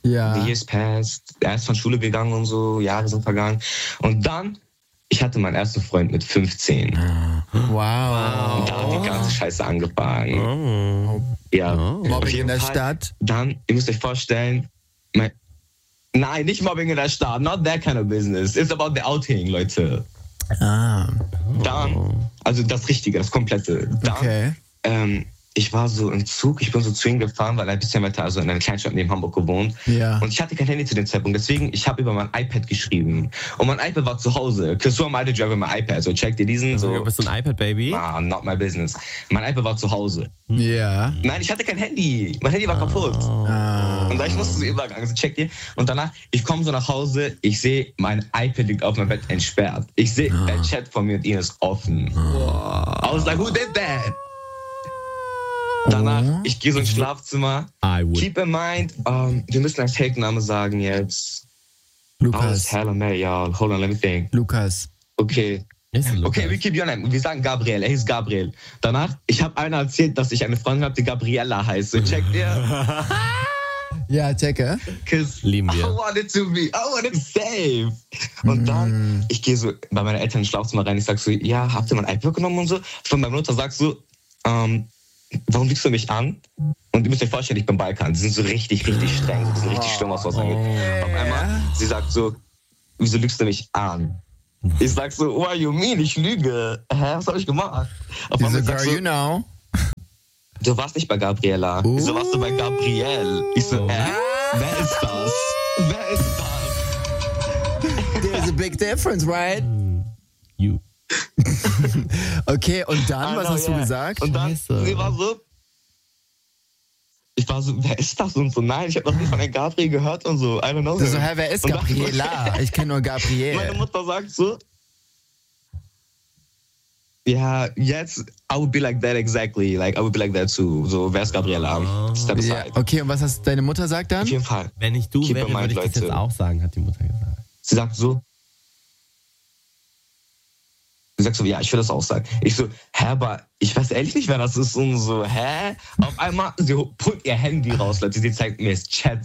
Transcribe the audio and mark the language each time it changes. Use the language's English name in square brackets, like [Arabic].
[German] Er ist von Schule gegangen und so, Jahre sind vergangen. Und dann, ich hatte meinen ersten Freund mit 15. Wow. Und da hat die ganze Scheiße angefangen. Oh. Ja. Oh. Mobbing in der Stadt? Dann, ihr müsst euch vorstellen, nein, nicht Mobbing in der Stadt. [English] Not that kind of business. It's about the outing, Leute. Ah. Oh. [German] Dann, also das Richtige, das Komplette. Dann, okay. Ich war so im Zug, ich bin so zu ihm gefahren, weil er ein bisschen weiter, also in einer Kleinstadt neben Hamburg gewohnt. Ja. Und ich hatte kein Handy zu dem Zeitpunkt, deswegen, ich habe über mein iPad geschrieben. Und mein iPad war zu Hause. [English] Because who am I to drive with my iPad? [German] So, check dir diesen. So, bist du ein iPad-Baby? [English] Ah, not my business. [German] Mein iPad war zu Hause. Ja. Nein, ich hatte kein Handy. Mein Handy war kaputt. Und da ich musste so übergangen, so check dir. Und danach, ich komme so nach Hause, ich sehe, mein iPad liegt auf meinem Bett entsperrt. Ich sehe, der Chat von mir und ihr ist offen. [English] I was like, who did that? [German] Danach, ich gehe so ins Schlafzimmer. [English] Keep in mind, [German] wir müssen einen Fake-Name sagen jetzt. Lukas. [English] Oh, hell, man, y'all. Hold on, let me think. [German] Lukas. Okay. Lukas. [English] Okay, we keep your name. [German] Wir sagen Gabriel. Er hieß Gabriel. Danach, ich habe einer erzählt, dass ich eine Freundin habe, die Gabriella heißt. So, check dir. Ja, checke. Lieben wir. [English] I want it to be, I want it safe. [German] Und dann, ich gehe so bei meinen Eltern ins Schlafzimmer rein, ich sag so, ja, habt ihr mein iPad genommen und so? Von meiner Mutter sagst so, warum liegst du mich an? Und ihr müsst euch vorstellen, ich bin Balkan. Sie sind so richtig, richtig streng. Sie sind richtig schlimm, was das angeht. Auf einmal, sie sagt so, wieso lügst du mich an? Ich sag so, [English] what you mean? [German] Ich lüge. Hä, was hab ich gemacht? Auf einmal, sie sagt so, [English] you know? [German] Du warst nicht bei Gabriella. Wieso warst du bei Gabriel? Ich so, hä? Wer ist das? Wer ist das? [English] There's a big difference, right? You. [German] Okay, und dann, was hast du gesagt? Und dann, Scheiße. Sie war so, ich war so, wer ist das? Und so, nein, ich habe noch nicht von der Gabriel gehört und so, [English] I don't know. [German] So, hä, wer ist Gabriela? Ich kenne nur Gabriel. Meine Mutter sagt so, ja, jetzt, [English] I would be like that exactly, like, I would be like that too. [German] So, wer ist Gabriela? [English] Step aside. Yeah. [German] Okay, und was hast deine Mutter sagt dann? Auf jeden Fall. Wenn ich du wäre, würde ich das jetzt auch sagen, hat die Mutter gesagt. Sie sagt so, sie sagt so, ja, ich will das auch sagen. Ich so, hä, aber ich weiß ehrlich nicht, wer das ist. Und so, hä? Auf einmal, sie pullt ihr Handy raus, Leute. Sie zeigt mir das Chat.